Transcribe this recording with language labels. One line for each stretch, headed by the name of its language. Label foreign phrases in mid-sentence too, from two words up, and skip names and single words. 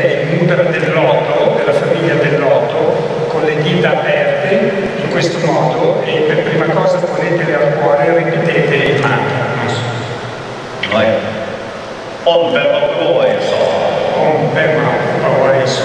Italian: è il mudra del loto, della famiglia del loto, con le dita aperte in questo modo, e per prima cosa ponetele al cuore e ripetete il mantra.
Sanskrit: Om Brahma Bhavaya Swaha. Om Brahma Bhavaya Swaha.